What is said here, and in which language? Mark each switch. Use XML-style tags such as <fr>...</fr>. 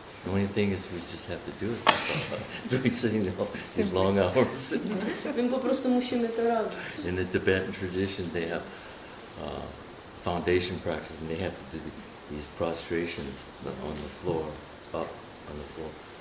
<en>The only thing is we just have to do it. Doing sitting these long hours.</en> <pl>My po prostu musimy to robić.</pl> <en>In the Tibetan tradition, they have foundation practice, and they have to do these prostrations on the floor, up on the floor.</en>